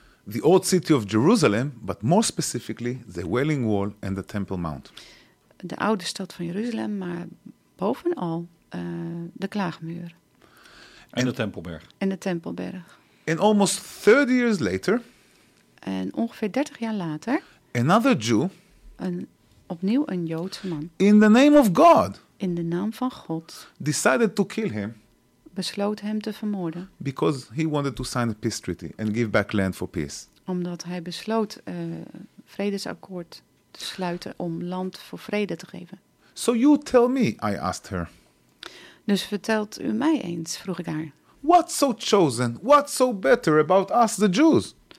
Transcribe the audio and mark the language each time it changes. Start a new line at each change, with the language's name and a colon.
English: The old city of Jerusalem, but more specifically the Wailing Wall and the Temple Mount.
Dutch: De oude stad van Jeruzalem, maar bovenal de Klaagmuur. En de Tempelberg. En de Tempelberg.
English: And almost 30 years later.
Dutch: En ongeveer 30 jaar later.
English: Another Jew.
Dutch: Opnieuw een Joodse man.
English: In the name of God.
Dutch: In de naam van God.
English: Decided to kill him.
Dutch: Besloot hem te vermoorden.
English: Because he wanted to sign a peace treaty and give back land for peace.
Dutch: Omdat hij besloot vredesakkoord te sluiten om land voor vrede te geven.
English: So you tell me, I asked her.
Dutch: Dus vertelt u mij eens, vroeg ik haar.
English: What's so chosen? What's so better about us, the Jews?